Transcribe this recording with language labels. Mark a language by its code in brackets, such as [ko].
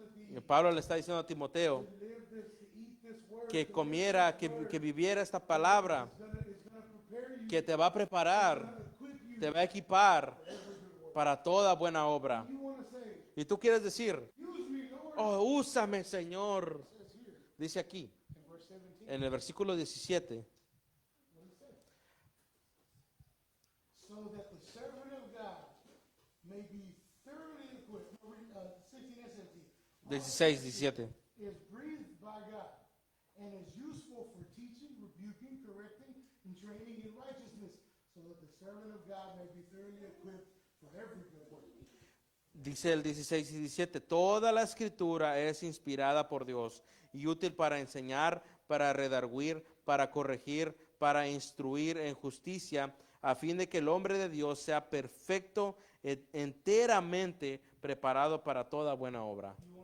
[es] Y Pablo le está diciendo a Timoteo que comiera, que viviera esta palabra, que te va a preparar, te va a equipar para toda buena obra. Y tú quieres decir, oh, úsame, Señor. Dice aquí, en el versículo 17. [en] So that the servant of God may be thoroughly equipped. 16 and 16, 17. Is breathed by God and is useful for teaching, rebuking, correcting, and training in righteousness, so that the servant of God may be thoroughly equipped for every good work. [es] Dice el 16 y 17, toda la escritura es inspirada por Dios y útil para enseñar, para redarguir, para corregir, para instruir en justicia, a fin de que el hombre de Dios sea perfecto, enteramente preparado para toda buena obra.